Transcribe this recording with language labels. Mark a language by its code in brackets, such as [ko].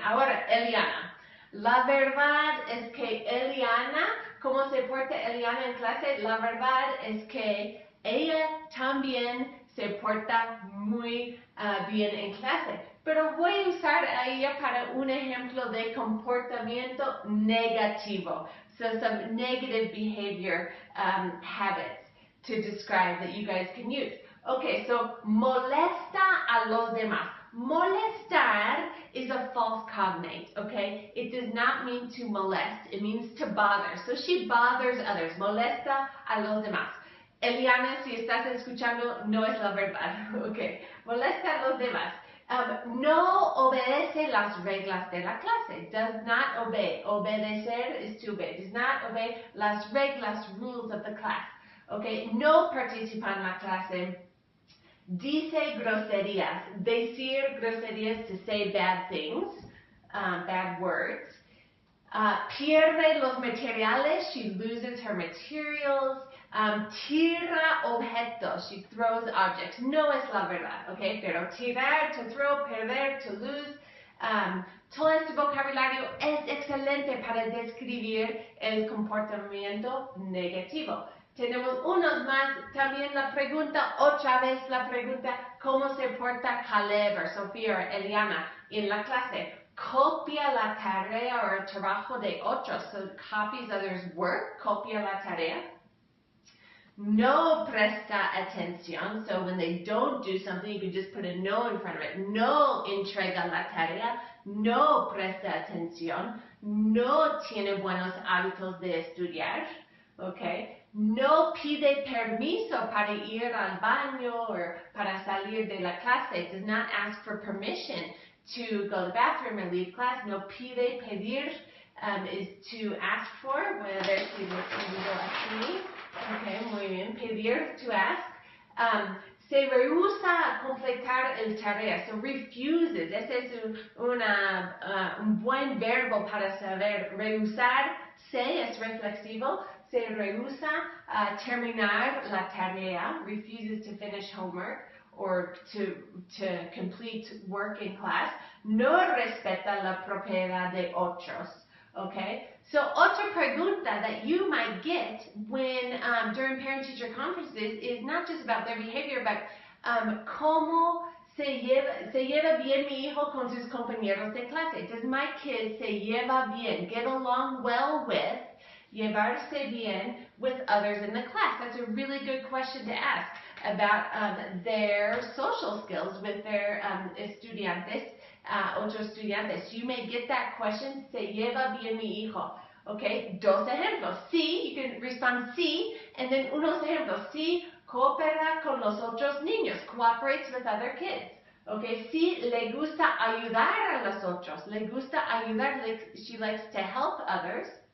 [es] Ahora, Eliana. La verdad es que Eliana, ¿cómo se porta Eliana en clase? La verdad es que ella también se porta muy bien en clase. Pero voy a usar a ella para un ejemplo de comportamiento negativo. [en] So some negative behavior habits to describe that you guys can use. [es] Okay, so molesta a los demás. [en] Molestar is a false cognate, okay? It does not mean to molest, it means to bother. So she bothers others. [es] Molesta a los demás. Eliana, si estás escuchando, no es la verdad, okay? Molesta a los demás. No obedece las reglas de la clase. [en] Does not obey. Obedecer is to obey. Does not obey [es] las reglas, [en] rules of the class. Okay. [es] No participa en la clase. Dice groserías. Decir groserías, [en] to say bad things, bad words. [es] Pierde los materiales. [en] She loses her materials. [es] Tira objetos, [en] she throws objects. [es] No es la verdad, okay? Pero tirar, [en] to throw, [es] perder, [en] to lose. [es] Todo este vocabulario es excelente para describir el comportamiento negativo. Tenemos unos más. También la pregunta, otra vez la pregunta, ¿cómo se porta Caleb o Sofía o Eliana en la clase? Copia la tarea o el trabajo de otros. [en] So copies others' work, [es] copia la tarea. [en] No presta atención, so when they don't do something, you can just put a no in front of it. [es] No entrega la tarea, no presta atención, no tiene buenos hábitos de estudiar, okay? No pide permiso para ir al baño or para salir de la clase. [en] Does not ask for permission to go to the bathroom or leave class. [es] No pide, [en] pedir is to ask for. [es] Voy a ver si lo escribo aquí. Okay, muy bien. Pedir, [en] to ask. [es] Se rehúsa a completar el tarea. [en] So refuses. [es] Ese es un buen verbo para saber. Rehusar, se es reflexivo. Se rehúsa a terminar la tarea. [en] Refuses to finish homework or to complete work in class. [es] No respeta la propiedad de otros. [en] Okay? So, [es] otra pregunta [en] that you might get when during parent-teacher conferences is not just about their behavior, but [es] ¿cómo se lleva bien mi hijo con sus compañeros de clase? [en] Does my kid [es] se lleva bien, [en] get along well with, [es] llevarse bien [en] with others in the class? That's a really good question to ask about their social skills with their estudiantes. [es] Otros estudiantes. [en] You may get that question, [es] ¿se lleva bien mi hijo? [en] Okay, [es] dos ejemplos. Sí, [en] you can respond [es] sí, [en] and then [es] unos ejemplos. Sí, coopera con los otros niños, [en] cooperates with other kids. [es] Okay, sí, le gusta ayudar a los otros, le gusta ayudar, [en] she likes to help others.